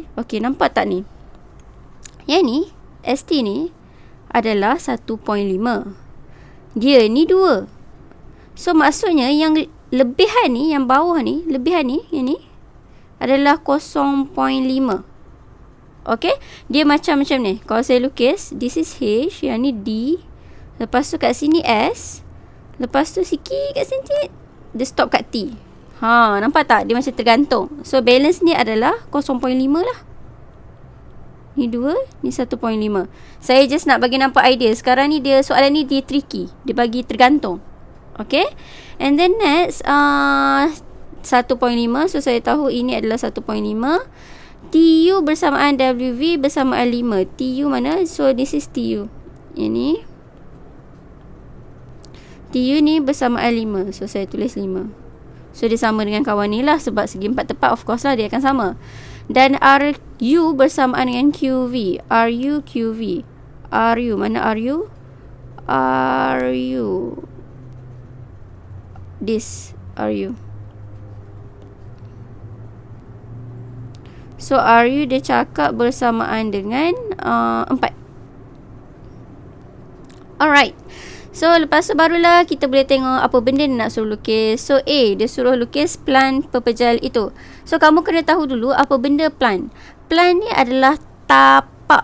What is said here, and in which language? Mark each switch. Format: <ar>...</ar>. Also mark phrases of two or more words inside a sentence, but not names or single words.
<ms>Okay, nampak tak ni? Yang ni, ST ni adalah 1.5. Dia ni 2. So maksudnya yang lebihan ni, yang bawah ni, lebihan ni, yang ni adalah 0.5. Okay, dia macam ni. Kalau saya lukis,</ms> <en>this is H,</en> <ms>yang ni D. Lepas tu kat sini S. Lepas tu sikit kat sini dia stop kat T. Nampak tak? Dia macam tergantung. So balance ni adalah 0.5 lah. Ni 2, ni 1.5. Saya just nak bagi nampak idea. Sekarang ni dia, soalan ni dia tricky. Dia bagi tergantung. Okay.</ms> <en>And then next</en> <ms>1.5. So saya tahu ini adalah 1.5. TU bersamaan WV bersamaan 5. TU mana?</ms> <en>So this is</en> <ms>TU. Ini TU ni bersamaan 5. So saya tulis 5. So dia sama dengan kawan ni lah, sebab segi 4 tepat</ms> <en>of course</en> <ms>lah dia akan sama. Dan RU bersamaan dengan QV. RU QV. RU mana RU? RU. This RU. So RU dia cakap bersamaan dengan 4. Alright. So lepas tu barulah kita boleh tengok apa benda dia nak suruh lukis. So A, dia suruh lukis plan pepejal itu. So kamu kena tahu dulu apa benda plan. Plan ni adalah tapak.</ms>